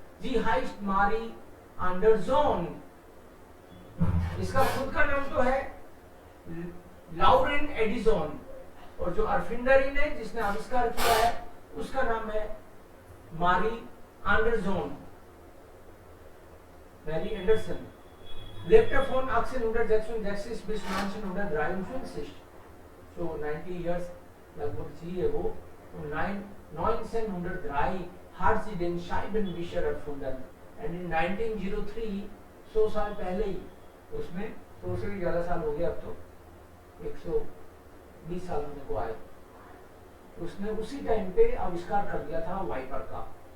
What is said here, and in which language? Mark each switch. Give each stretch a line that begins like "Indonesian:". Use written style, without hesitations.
German: जी हाइस्ट
Hindi: मारी Anderson. इसका खुद का नाम तो है लाउरेन एडिसन और जो अर्फिंडरिन है जिसने आविष्कार किया है उसका नाम है मारी Anderson.
German: Mary Anderson lebte von 1866 bis 1953.
English: So 90 years
Hindi: लगभग जी है वो.
German: 1903 hat sie den Scheibenwischer erfunden
English: and in 1903
Hindi: 100 साल पहले ही उसमें 100 से भी ज्यादा साल हो गया अब तो 120 साल होने को आए उसने उसी टाइम पे आविष्कार कर दिया था वाइपर का.